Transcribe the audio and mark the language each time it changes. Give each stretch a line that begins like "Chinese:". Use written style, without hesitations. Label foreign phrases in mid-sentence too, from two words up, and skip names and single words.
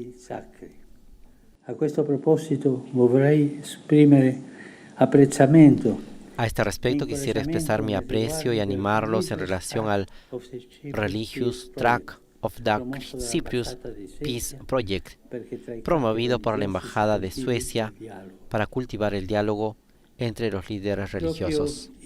Italian: A questo proposito vorrei esprimere apprezzamento.
Spanish: A este respecto quisiera expresar mi aprecio y animarlos en relación al Religious Track of the Cyprus Peace Project, promovido por la Embajada de Suecia para cultivar el diálogo entre los líderes religiosos.